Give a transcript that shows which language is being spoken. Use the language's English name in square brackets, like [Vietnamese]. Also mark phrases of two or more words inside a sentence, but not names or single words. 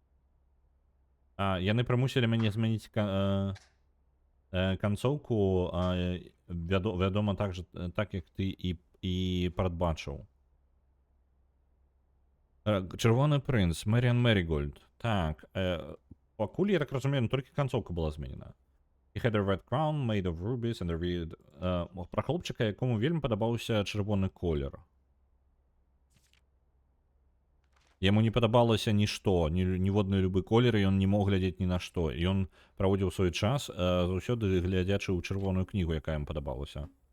[Belarusian] Яны прымусілі мяне змяніць канцоўку, вядома, так як ты і прадбачыў. Чырвоны прынц, Мэріан Мэрігольд. Так, пакуль, я так разумею, толькі канцоўка была зменена. [English] He had a red crown made of rubies and a red... [Belarusian] Пра хлопчыка, якому вельмі падабаўся чырвоны колер. Яму не падабалася нішто, ніводны любы колер, і ён не мог глядзець ні на што. І ён праводзіў свой час, заўсёды глядзячы ў чырвоную кнігу, якая ім падабалася.